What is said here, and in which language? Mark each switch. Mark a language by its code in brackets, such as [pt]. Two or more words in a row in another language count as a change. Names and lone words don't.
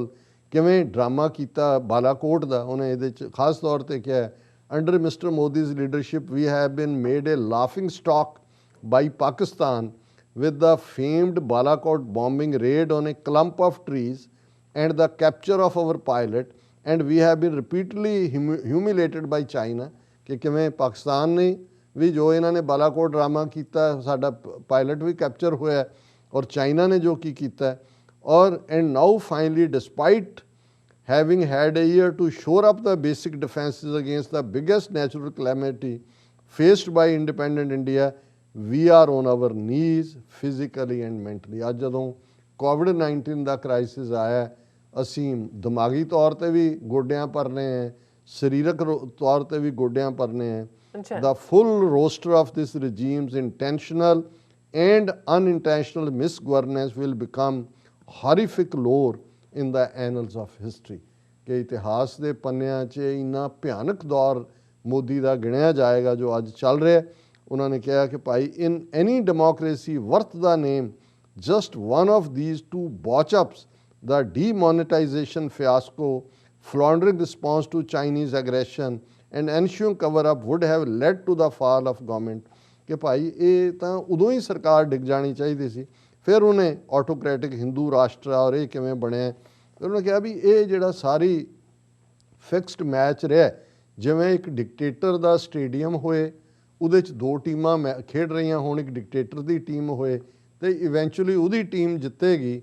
[pa] ਕਿਵੇਂ ਡਰਾਮਾ ਕੀਤਾ ਬਾਲਾਕੋਟ ਦਾ, ਉਨ੍ਹੇਂ ਇਹਦੇ 'ਚ ਖ਼ਾਸ ਤੌਰ ਤੇ ਕਿਆ ਹੈ [en] under Mister Modi's leadership we have been made a laughing stock by Pakistan with the famed Balakot bombing raid on a clump of trees and the capture of our pilot, and we have been repeatedly humiliated by China [pa] ਕਿ ਕਿਵੇਂ ਪਾਕਿਸਤਾਨ ਨੇ ਭੀ ਜੋ ਇਨ੍ਹਾਂਨੇ ਬਾਲਾਕੋਟ ਡਰਾਮਾ ਕੀਆ ਸਾਡਾ ਪਾਇਲਟ ਭੀ ਕੈਪਚਰ ਹੋਇਆ ਔਰ ਚਾਈਨਾ ਨੇ ਜੋ ਕੀਤਾ ਔਰ [en] and now finally despite having had a year to shore up the basic defences against the biggest natural calamity faced by independent India, we are on our knees physically and mentally. [pa] ਅੱਜ ਜਦੋਂ COVID-19 ਦਾ ਕ੍ਰਾਈਸਿਸ ਆਇਆ ਅਸੀਂ ਦਿਮਾਗੀ ਤੌਰ ਤੇ ਵੀ ਗੋਡਿਆਂ ਭਰਨੇ ਹੈ, ਸਰੀਰਕ ਤੌਰ ਤੇ ਵੀ ਗੋਡਿਆਂ ਭਰਨੇ ਹੈ। ਅੱਛਾ [en] The full roster of this regime's intentional and unintentional misgovernance will become horrific lore in the annals of history. [pa] ਕਿ ਇਤਿਹਾਸ ਦੇ ਪੰਨਿਆਂ 'ਚ ਇੰਨਾ ਭਿਆਨਕ ਦੌਰ ਮੋਦੀ ਦਾ ਗਿਣਿਆ ਜਾਏਗਾ ਜੋ ਅੱਜ ਚੱਲ ਰਿਹਾ। ਉਹਨਾਂ ਨੇ ਕਿਹਾ ਕਿ ਭਾਈ [en] in any democracy worth the name just one of these two botch-ups, the demonetization fiasco, floundering response to Chinese aggression and ensuing cover-up would have led to the fall of government. [pa] ਕਿ ਭਾਈ ਇਹ ਤਾਂ ਉਦੋਂ ਹੀ ਸਰਕਾਰ ਡਿੱਗ ਜਾਣੀ ਚਾਹੀਦੀ ਸੀ। ਫਿਰ ਉਹਨੇ ਆਟੋਕ੍ਰੈਟਿਕ ਹਿੰਦੂ ਰਾਸ਼ਟਰ ਔਰ ਇਹ ਕਿਵੇਂ ਬਣਿਆ, ਫਿਰ ਉਹਨੇ ਕਿਹਾ ਵੀ ਇਹ ਜਿਹੜਾ ਸਾਰੀ [en] fixed match [pa] ਰਿਹਾ, ਜਿਵੇਂ ਇੱਕ ਡਿਕਟੇਟਰ ਦਾ ਸਟੇਡੀਅਮ ਹੋਏ, ਉਹਦੇ 'ਚ ਦੋ ਟੀਮਾਂ ਖੇਡ ਰਹੀਆਂ ਹੋਣ, ਇੱਕ ਡਿਕਟੇਟਰ ਦੀ ਟੀਮ ਹੋਏ ਤੇ ਇਵੈਂਚੁਅਲੀ ਉਹਦੀ ਟੀਮ ਜਿੱਤੇਗੀ।